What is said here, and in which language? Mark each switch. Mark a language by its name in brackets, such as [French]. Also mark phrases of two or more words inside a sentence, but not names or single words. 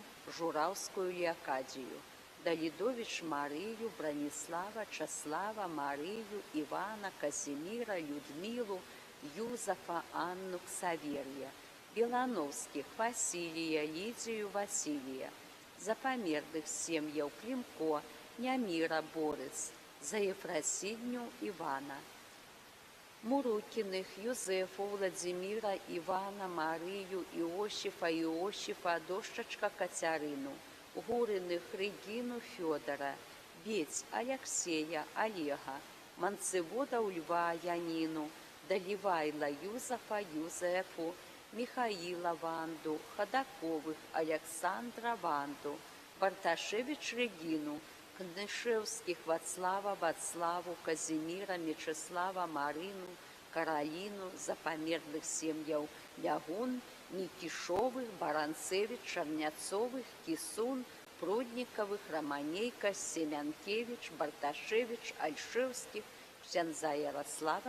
[Belarusian] Журавскую, Леокадию, Далидович, Марию, Бронислава, Часлава, Марию, Ивана, Казимира, Людмилу, Юзефа, Анну, Ксаверия, Белановских, Василия, Лидию, Василия, за померлых семьяв Климко, Нямира, Борис, за Єфросиню Івана. Мурукіних, Юзефу, Владимира, Івана, Марію, Іошифа, дощечка Катерину, Гуриних, Регину, Федора, Беть, Алексея, Олега, Манцевода Льва, Янину, Далівайла, Юзефу, Михаила, Ванду, Ходаковых, Александра, Ванду, Барташевич, Регину, Книшевских, Вацлаву, Казимира, Мечислава, Марину, Каролину, за померлых семьяў Лягун, Никишовых, Баранцевич, Черняцовых, Кисун, Прудниковых, Романейко, Семянкевич, Барташевич, Альшевских, ксяндза Ярослава